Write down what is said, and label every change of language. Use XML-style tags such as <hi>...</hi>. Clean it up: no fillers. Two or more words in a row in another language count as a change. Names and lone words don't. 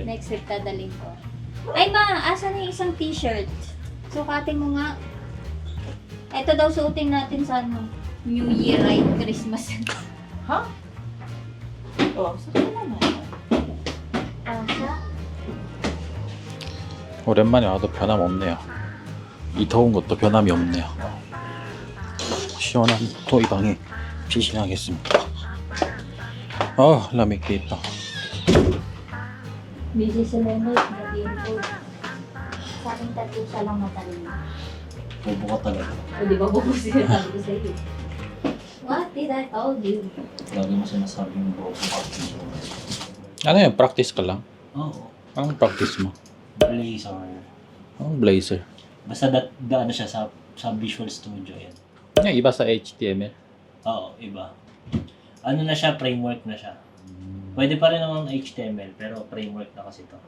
<en>Next week,</en> <tl>dadalhin ko. Ay, ma, asa na yung isang t-shirt? Sukatin mo nga. Ito daw suotin natin sa ano, New Year, right? Christmas. Oh, sakit naman. Asa?</tl> <ko>오랜만에 와도 변함 없네요. 이 더운 것도 변함이 없네요. 시원한 토이방에 피신하겠습니다.</ko> <tl>lamig dito. Busy si Leonard, naging po. Sa akin tatlo siya lang matalino. Bobo ka talaga. O di ba bubusin na sabi ko sa iyo?</tl> <en>What did I told you?</en> <tl>Lagi mo sinasabing bobo ka. Ano yun? Practice ka lang? Oo. Anong practice mo? Blazer. Anong blazer? Basta ano siya sa Visual Studio yan. Yung iba sa HTML. Oo, iba. Ano na siya, framework na siya. Pwede pa rin naman HTML, pero framework na kasi to.</tl>